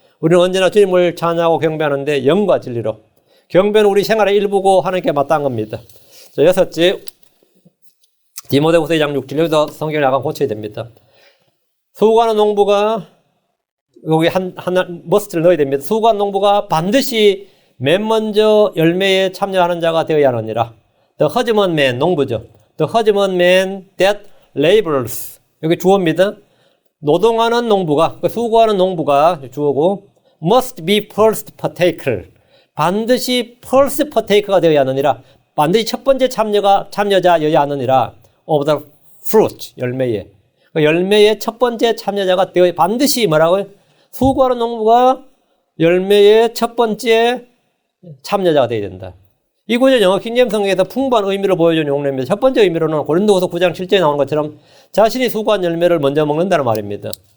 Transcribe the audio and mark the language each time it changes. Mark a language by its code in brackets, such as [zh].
[ko] 우리는 언제나 주님을 찬양하고 경배하는데 영과 진리로. 경배는 우리 생활의 일부고 하나님께 마땅한 겁니다. 자, 여섯째, 디모데후서 2장 6절. 여기서 성경을 약간 고쳐야 됩니다. 수고하는 농부가 여기 하나 머스트를 넣어야 됩니다. 수고하는 농부가 반드시 맨 먼저 열매에 참여하는 자가 되어야 하느니라. [en] The husbandman, [ko] 농부죠. [en] The husbandman that labors. [ko] 여기 주어입니다. 노동하는 농부가, 수고하는 농부가 주어고, [en] must be first partaker. [ko] 반드시 [en] first partaker [ko] 가 되어야 하느니라. 반드시 첫 번째 참여자여야 하느니라. [en] of the fruit, [ko] 열매에. 열매의 첫 번째 참여자가 되어 반드시 뭐라고요? 수고하는 농부가 열매의 첫 번째 참여자가 되어야 된다. 이 구절 영어 킹제임스 성경에서 풍부한 의미를 보여준 용례입니다. 첫 번째 의미로는 고린도후서 9장 7절에 나오는 것처럼 자신이 수고한 열매를 먼저 먹는다는 말입니다.